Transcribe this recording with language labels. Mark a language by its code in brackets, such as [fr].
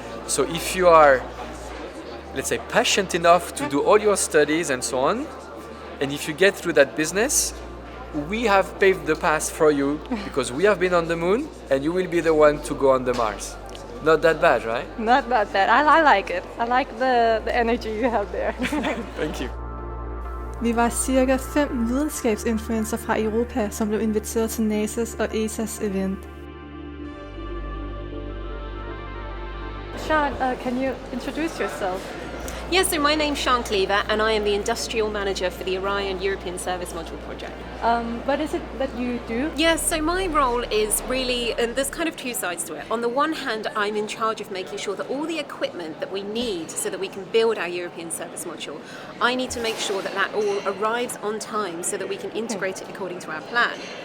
[en] So if you are, let's say, passionate enough to do all your studies and so on, and if you get through that business, we have paved the path for you because we have been on the moon and you will be the one to go on the Mars. Not that bad, right? Not that bad. I like it. I like the energy you have there. Thank you. [da] Vi var cirka 5 videnskabsinfluencer fra Europa, som blev inviteret til NASA's og ESA's event. [en] Siân, can you introduce yourself? Yes, so my name's Siân Cleaver and I am the Industrial Manager for the Orion European Service Module project. What is it that you do? Yes, so my role is really, and there's kind of two sides to it. On the one hand, I'm in charge of making sure that all the equipment that we need so that we can build our European Service Module, I need to make sure that that all arrives on time so that we can integrate it according to our plan.